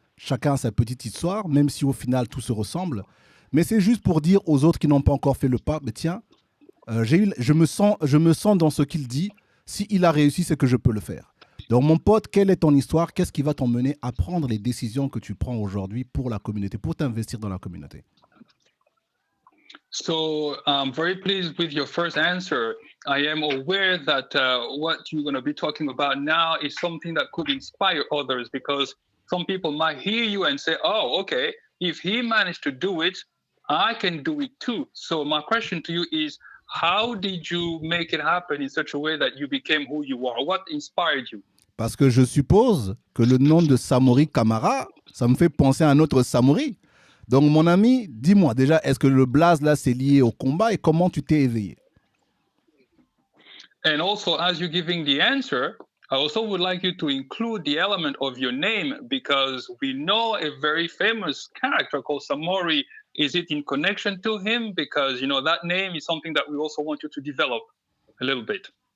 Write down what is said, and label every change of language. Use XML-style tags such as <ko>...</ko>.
<fr>Chacun a sa petite histoire, même si au final tout se ressemble. Mais c'est juste pour dire aux autres qui n'ont pas encore fait le pas, mais tiens, je me sens dans ce qu'il dit. S'il a réussi, c'est que je peux le faire. Donc mon pote, quelle est ton histoire? Qu'est-ce qui va t'emmener à prendre les décisions que tu prends aujourd'hui pour la communauté, pour t'investir dans la communauté?</fr> <en>So I'm very pleased with your first answer. I am aware that what you're going to be talking about now is something that could inspire others because some people might hear you and say, oh, okay, if he managed to do it, I can do it too. So my question to you is, how did you make it happen in such a way that you became who you are? What inspired you?</en> <fr>Parce que je suppose que le nom de Samori CAMARA, ça me fait penser à un autre Samori. Donc, mon ami, dis-moi déjà, est-ce que le blaze là, c'est lié au combat et comment tu t'es éveillé?</fr> <en>And also, as you're giving the answer, I also would like you to include the element of your name because we know a very famous character called Samori. Is it in connection to him? Because, you know, that name is something that we also want you to develop a little bit.</en>